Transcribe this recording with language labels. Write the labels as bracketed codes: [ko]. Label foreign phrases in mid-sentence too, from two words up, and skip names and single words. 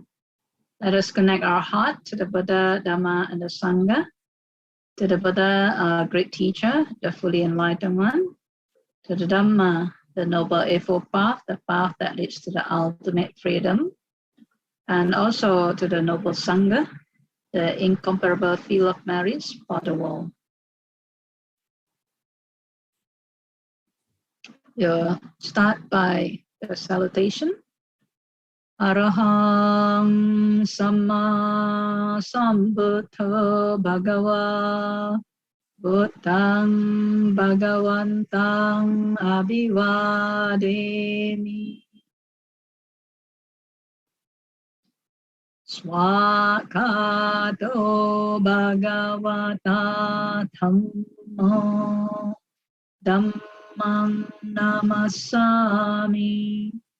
[en] Let us connect our heart to the Buddha, Dhamma, and the Sangha, to the Buddha, our great teacher, the fully enlightened one, to the Dhamma, the noble eightfold path, the path that leads to the ultimate freedom, and also to the noble Sangha, the incomparable field of merits for the world. You start by the salutation. [pi] Araham Samma Sambuddho Bhagava Buddhang Bhagavantang Abhivademi Swakato Bhagavata Dhammo Dhammang Namasami